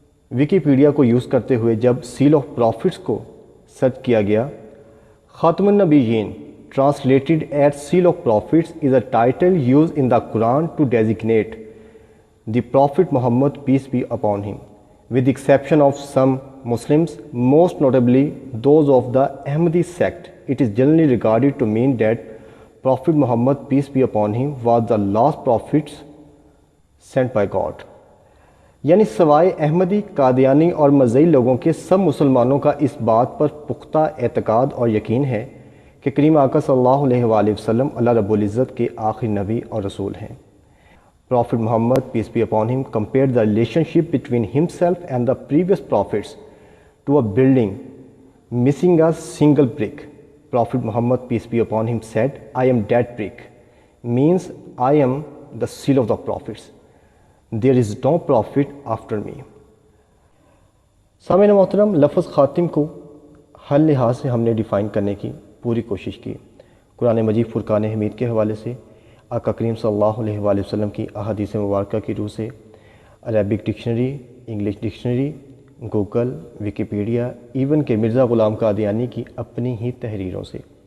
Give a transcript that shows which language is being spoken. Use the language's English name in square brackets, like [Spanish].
[Urdu] Wikipedia کو use کرتے ہوئے جب سیل آف پروفٹس کو سرچ کیا گیا، [English] خاتم النبیین translated as seal of prophets is a title used in the Quran to designate the Prophet Muhammad, peace be upon him, with the exception of some Muslims, most notably those of the Ahmadi sect. It is generally regarded to mean that Prophet Muhammad, peace be upon him, was the last prophet sent by God. [Urdu] یعنی سوائے احمدی، قادیانی اور مذہبی لوگوں کے سب مسلمانوں کا اس بات پر پختہ اعتقاد اور یقین ہے کہ کریم آقا صلی اللہ علیہ وآلہ وسلم اللہ رب العزت کے آخری نبی اور رسول ہیں۔ [English] Prophet Muhammad, peace be upon him, compared the relationship between himself and the previous prophets to a building missing a single brick. Prophet Muhammad, peace be upon him, said, "I am that brick," means I am the seal of the prophets. There is no prophet after me. [Urdu] سامعین محترم، لفظ خاتم کو ہر لحاظ سے ہم نے define کرنے کی پوری کوشش کی۔ قرآن مجید فرقان حمید کے حوالے سے، آقا کریم صلی اللہ علیہ وآلہ وسلم کی احادیث مبارکہ کی روح سے، Arabic dictionary, English dictionary, Google, Wikipedia, even کہ مرزا غلام قادیانی کی اپنی ہی تحریروں سے۔